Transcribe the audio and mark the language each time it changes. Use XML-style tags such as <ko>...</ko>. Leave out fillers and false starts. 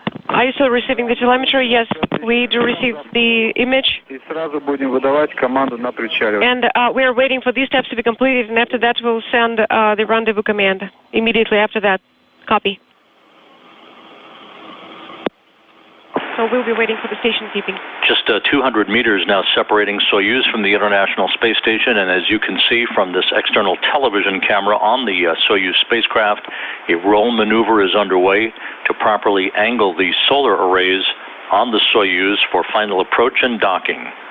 <en>Are you still receiving the telemetry? Yes, we do receive the image.</en> <ru>И сразу будем выдавать команду на причале.</ru> <en>And we are waiting for these steps to be completed, and after that we'll send the rendezvous command immediately after that. Copy. So we'll be waiting for the station keeping. Just 200 meters now separating Soyuz from the International Space Station, and as you can see from this external television camera on the Soyuz spacecraft, a roll maneuver is underway to properly angle the solar arrays on the Soyuz for final approach and docking.</en>